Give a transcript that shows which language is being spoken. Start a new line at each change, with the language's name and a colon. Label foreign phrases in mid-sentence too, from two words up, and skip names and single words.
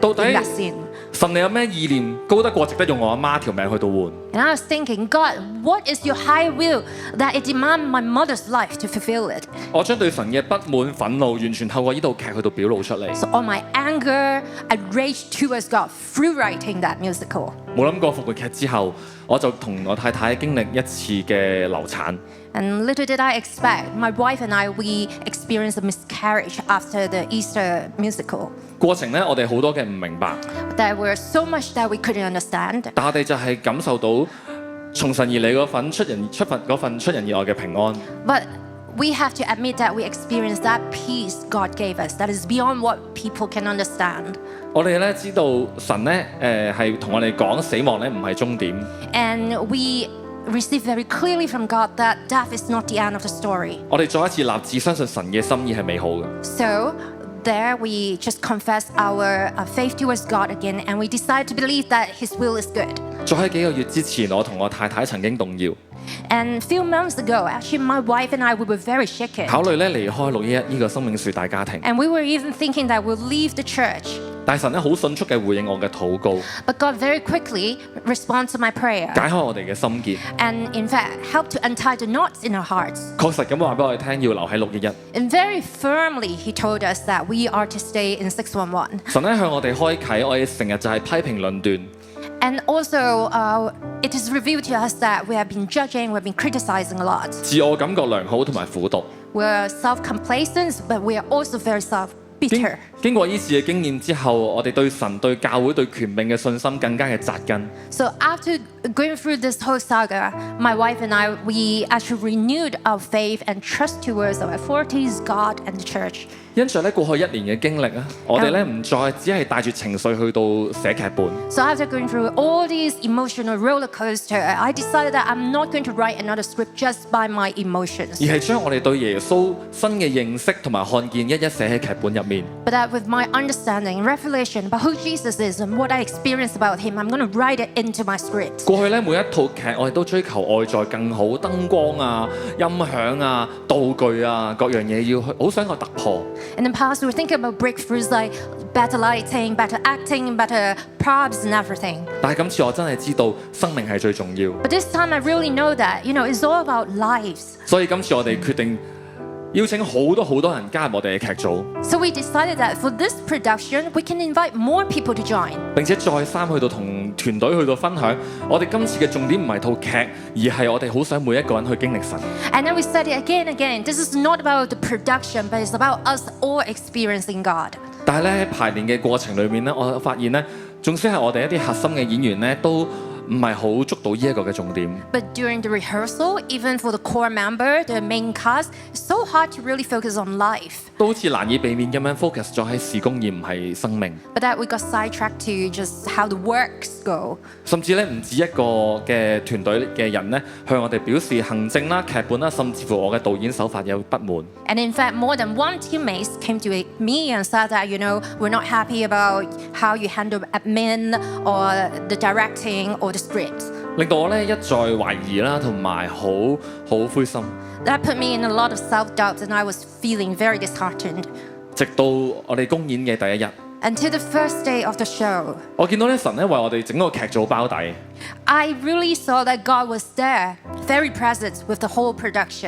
Cantonese: 到底
English: that scene.
Cantonese: 神你有咩意念高得過值得用我阿媽條命去到換？
English: And I was thinking, God, what is your high will that it demands my mother's life to fulfill it?
Cantonese: 我將對神嘅不滿、憤怒完全透過呢套劇去到表露出嚟。
English: So all my anger and rage towards God through writing that musical.
Cantonese: 冇諗過復活劇之後，我就同我太太經歷一次嘅流產。
English: And little did I expect, my wife and I, we experienced a miscarriage after the Easter musical.
Cantonese: 過程咧，我哋好多嘅唔明白，
English: There were so much that we couldn't understand.
Cantonese: 但我哋就係感受到從神而嚟嗰份出人意外嘅平安。
English: But we have to admit that we experienced that peace God gave us that is beyond what people can understand.
Cantonese: 我哋咧知道神咧係同我哋講死亡咧唔係終點。
English: And we receive very clearly from God that death is not the end of the story.
Cantonese: 我哋再一次立志相信神嘅心意係美好嘅。
English: So there we just confess our faith towards God again, and we decide to believe that His will is good.
Cantonese: 再喺幾個月之前，我同我太太曾經動搖，
English: And a few months ago, actually, my wife and I, we were very shaken.
Cantonese: 考慮咧離開611呢個生命樹大家庭。
English: And we were even thinking that we'll leave the church.
Cantonese: 但神咧好迅速嘅回應我嘅禱告，
English: But God very quickly responded to my prayer.
Cantonese: 解開我哋嘅心結，
English: And in fact, helped to untie the knots in our hearts.
Cantonese: 確實咁話俾我哋聽，要留喺611。
English: And very firmly, He told us that we are to stay in 611.
Cantonese: 神咧向我哋開啟，我哋成日就係批評論斷。
English: And also, it is revealed to us that we have been judging, we've been criticizing a lot.
Cantonese: 自我感覺良好同埋苦毒。
English: We're self-complacent, but we are also very self-bitter.
Cantonese: 經過呢次嘅經驗之後，我哋對神、對教會、對權柄嘅信心更加嘅扎根。
English: So after going through this whole saga, my wife and I, we actually renewed our faith and trust towards our authorities, God, and the church.
Cantonese: 因着咧過去1年嘅經歷啊，我哋咧唔再只係帶住情緒去到寫劇本。
English: So after going through all these emotional roller coaster, I decided that I'm not going to write another script just by my emotions.
Cantonese: 而係將我哋對耶穌新嘅認識同埋看見一一寫喺劇本入面。
English: But that with my understanding and revelation about who Jesus is and what I experienced about Him, I'm going to write it into my script.
Cantonese: 過去咧每一套劇，我哋都追求外在更好，燈光啊、音響啊、道具啊，各樣嘢要去，好想去突破。
English: In the past, we were thinking about breakthroughs like better lighting, better acting, better props and everything.
Cantonese: 但係今次我真係知道生命係最重要，
English: But this time I really know that, it's all about lives.
Cantonese: 所以今次我哋決定邀請好多人加入我哋嘅劇組，
English: So we decided that for this production, we can invite more people to join.
Cantonese: 並且再三去到同團隊去到分享，我哋今次嘅重點唔係套劇，而係我哋好想每一個人去經歷神。
English: And then we said it again and again. This is not about the production, but it's about us all experiencing God.
Cantonese: 但係咧喺排練嘅過程裏面咧，我發現咧，縱使係我哋一啲核心嘅演員咧，都唔係好捉到呢一個嘅重點。
English: But during the rehearsal, even for the core member, the main cast, it's so hard to really focus on life.
Cantonese: 都好似難以避免咁樣 focus 咗喺事工而唔係生命，
English: But that we got sidetracked to just how the works go.
Cantonese: 甚至咧唔止一個嘅團隊嘅人咧向我哋表示行政啦、劇本啦，甚至乎我嘅導演手法有不滿。
English: And in fact, more than one teammate came to me and said that, we're not happy about how you handle admin or the directing or the script.
Cantonese: 令到我咧一再懷疑啦，同埋好灰心。
English: That put me in a lot of self-doubt and I was feeling very disheartened.
Cantonese: 直到我哋公演嘅第一日，
English: Until the first day of the show,
Cantonese: 我見到咧神咧為我哋整個劇組包底。
English: I really saw that God was there, very present with the whole production.